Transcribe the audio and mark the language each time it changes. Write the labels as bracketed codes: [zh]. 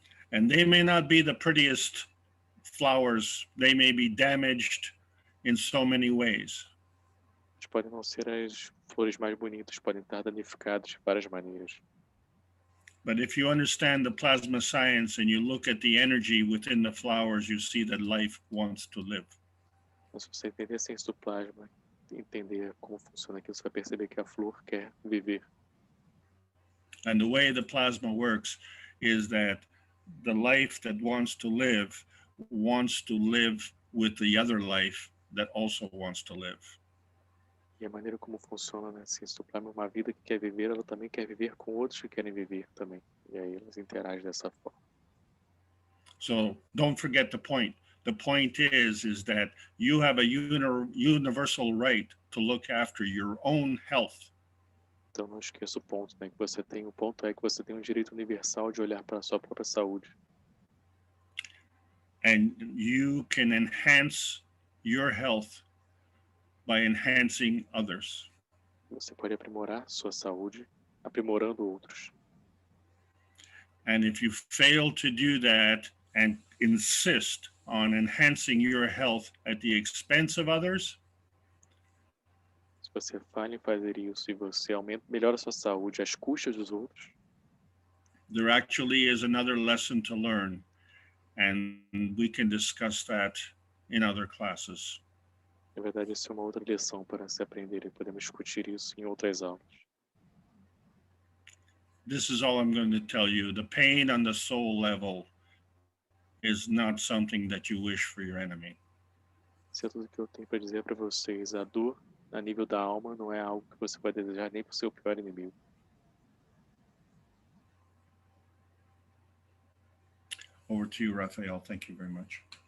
[en] And they may not be the prettiest flowers. They may be damaged in so many ways. [pt] Podem não ser as flores mais bonitas, podem estar danificadas de várias maneiras. [en] But if you understand the plasma science and you look at the energy within the flowers, you see that life wants to live. [pt] Mas se você entender a ciência do plasma, entender como funciona aquilo, você vai perceber que a flor quer viver. [en] And the way the plasma works is that the life that wants to live with the other life that also wants to live. [pt] E a maneira como funciona na ciência do plasma, uma vida que quer viver, ela também quer viver com outros que querem viver também. E aí elas interagem dessa forma. [en] So don't forget the point. The point is that you have a universal right to look after your own health. [pt] Então não esqueça o ponto, né? O ponto é que você tem um direito universal de olhar para a sua própria saúde. [en] And you can enhance your health by enhancing others. [pt] Você pode aprimorar sua saúde aprimorando outros. [en] And if you fail to do that and insist on enhancing your health at the expense of others, [pt] se você falha em fazer isso e você melhora sua saúde às custas dos outros, [en] there actually is another lesson to learn, and we can discuss that in other classes. [pt] Na verdade, isso é uma outra lição para se aprender e podemos discutir isso em outras aulas. [en] This is all I'm going to tell you. The pain on the soul level is not something that you wish for your enemy. [pt] Isso é tudo que eu tenho para dizer para vocês. A dor a nível da alma não é algo que você vai desejar nem para o seu pior inimigo. [en] Over to you, Raphael. Thank you very much.